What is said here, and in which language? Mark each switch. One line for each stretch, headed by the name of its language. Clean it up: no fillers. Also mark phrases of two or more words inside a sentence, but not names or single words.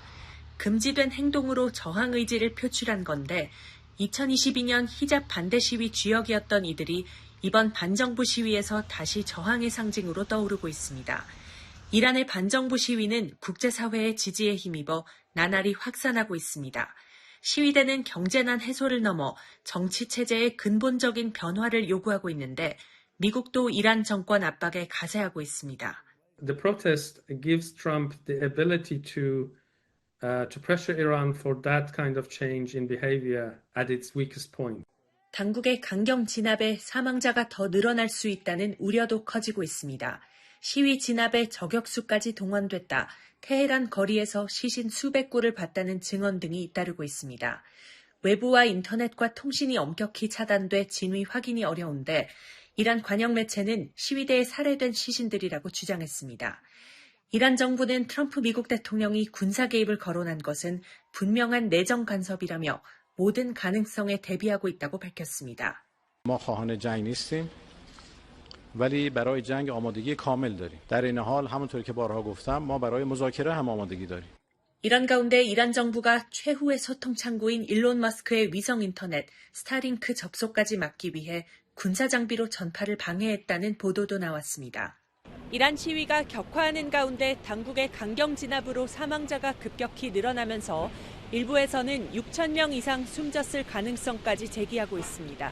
Korean: 금지된 행동으로 저항 의지를 표출한 건데 2022년 히잡 반대 시위 주역이었던 이들이 이번 반정부 시위에서 다시 저항의 상징으로 떠오르고 있습니다. 이란의 반정부 시위는 국제사회의 지지에 힘입어 나날이 확산하고 있습니다. 시위대는 경제난 해소를 넘어 정치체제의 근본적인 변화를 요구하고 있는데 미국도 이란 정권 압박에 가세하고 있습니다.
English: The protest gives Trump the ability to pressure Iran for that kind of change in behavior at its weakest point.
Korean: 당국의 강경 진압에 사망자가 더 늘어날 수 있다는 우려도 커지고 있습니다. 시위 진압에 저격수까지 동원됐다. 테헤란 거리에서 시신 수백 구를 봤다는 증언 등이 잇따르고 있습니다. 외부와 인터넷과 통신이 엄격히 차단돼 진위 확인이 어려운데 이란 관영 매체는 시위대에 살해된 시신들이라고 주장했습니다. 이란 정부는 트럼프 미국 대통령이 군사 개입을 거론한 것은 분명한 내정 간섭이라며 모든 가능성에 대비하고 있다고 밝혔습니다.
Persian: ما خواهان جنگ نیستیم ولی برای جنگ آمادگی کامل داریم. در این حال همونطور که بارها گفتم ما برای مذاکره هم آمادگی داریم.
Korean: 이런 가운데 이란 정부가 최후의 소통 창구인 일론 머스크의 위성 인터넷 스타링크 접속까지 막기 위해 군사 장비로 전파를 방해했다는 보도도 나왔습니다. 이란 시위가 격화하는 가운데 당국의 강경 진압으로 사망자가 급격히 늘어나면서 일부에서는 6천 명 이상 숨졌을 가능성까지 제기하고 있습니다.